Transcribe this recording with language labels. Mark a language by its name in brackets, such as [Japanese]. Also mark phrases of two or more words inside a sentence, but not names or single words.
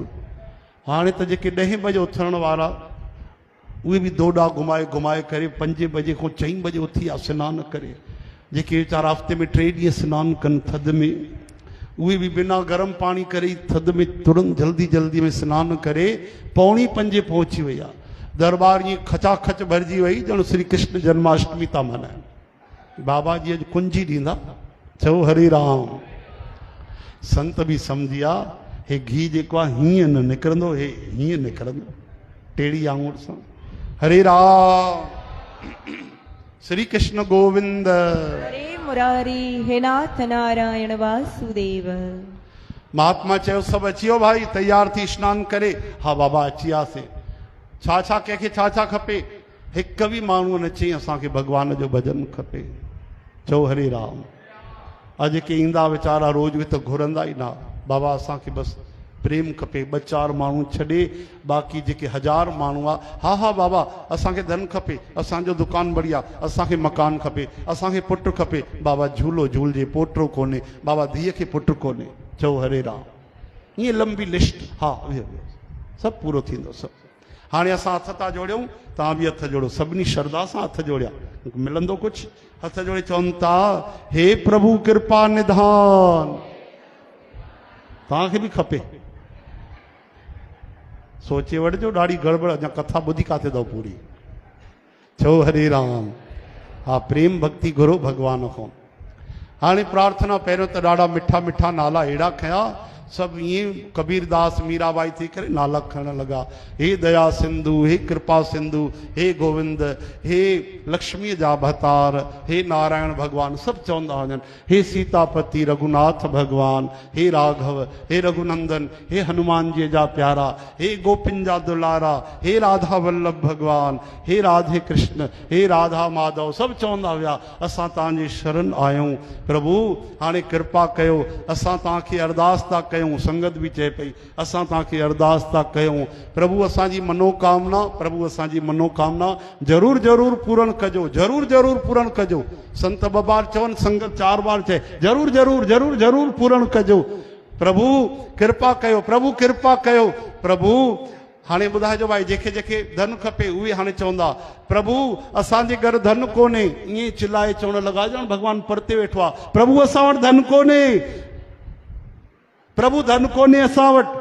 [Sindhi] हाणे त जेके 10 बजे उथण वारा उहे बि दोॾा घुमाए घुमाए करे 5 बजे खां 4 बजे उथी आहे सनानु करे। जेके वीचारा हफ़्ते में 3 ॾींहं सनानु कनि थधि में, उहे बि बिना गरम पाणी करे थधि में तुरंत जल्दी जल्दी में सनानु करे 4:45 पहुची वई आहे। दरबार ईअं खचाखच भरिजी वई ॼण श्री कृष्ण जन्माष्टमी था मल्हाइनि। बाबा जी अॼु कुंजी ॾींदा। चओ हरि राम। संत बि सम्झी विया, हे घी जेको आहे हीअं न निकिरंदो, हे हीअं निकिरंदो टेड़ी आंगुर सां। हरे राम। श्री कृष्ण गोविंद। हरे मुरारी, हे नाथ नारायण वासुदेव। महात्मा चयो सभु अची वियो भाई, तैयार थी स्नान करे। हा बाबा अची वियासीं। छा छा कंहिंखे छा छा खपे? हिकु बि माण्हू न चई असांखे भगवान जो भॼन खपे। चओ हरे राम। अॼु जेके ईंदा वीचारा रोज़ उहे त घुरंदा ई न। बाबा असांखे बसि प्रेम खपे, 2-4 माण्हू छॾे बाक़ी जेके 1000 माण्हू आहे, हा हा बाबा असांखे धन खपे, असांजो दुकान बढ़िया, असांखे मकान खपे, असांखे पुटु खपे। बाबा झूलो झूलजे, पोटो कोन्हे, बाबा धीअ खे पुटु कोन्हे। चओ हरे राम। ईअं लंबी लिस्ट। हा सभु पूरो थींदो सभु। हाणे असां हथ था जोड़ियूं, तव्हां बि हथ जोड़ो, सभिनी श्रद्धा सां हथ जोड़िया, मिलंदो कुझु। हथ जोड़े चवनि था, हे प्रभु कृपा निधान। तव्हांखे बि खपे, सोचे वठिजो, ॾाढी गड़बड़, अञा कथा ॿुधी काथे अथव पूरी। चओ हरे राम। हा प्रेम भक्ति घुरो भगवान खां। हाणे प्रार्थना पहिरियों त ॾाढा मिठा मिठा नाला अहिड़ा खया, सभु ईअं कबीरदास मीराबाई थी करे नाला खणण लॻा। हे दया सिंधु, हे कृपा सिंधु, हे गोविंद, हे लक्ष्मीअ जा भतार, हे नारायण भगवान, सभु चवंदा वञनि। हे सीतापति रघुनाथ भगवान, हे राघव, हे रघुनंदन, हे हनुमान जी जा प्यारा, हे गोपिन जा दुलारा, हे राधा वल्लभ भगवान, हे राधे कृष्ण, हे राधा माधव, सभु चवंदा विया असां तव्हांजे शरण आहियूं। प्रभु हाणे कृपा कयो, असां तव्हांखे अरदास था कयूं, संगत भी चए पई असां तव्हांखे अरदास था कयूं, प्रभु असांजी मनोकामना, प्रभु असांजी मनोकामना ज़रूर ज़रूर पूर्ण कजो, ज़रूर ज़रूर पूर्ण कजो। संत ॿ बार चवनि, संगत 4 बार चए, ज़रूर ज़रूर ज़रूर ज़रूर पूर्ण कजो। प्रभु कृपा कयो, प्रभु कृपा कयो। प्रभु हाणे ॿुधाइजो भाई, जेके जेके धन खपे उहे हाणे चवंदा, प्रभु असांजे घर धन कोन्हे, ईअं चिल्लाए चवण लॻा ॼण भॻवानु परते वेठो आहे, प्रभु असां वटि धन कोन्हे, प्रभु धन कोन्हे असां वटि।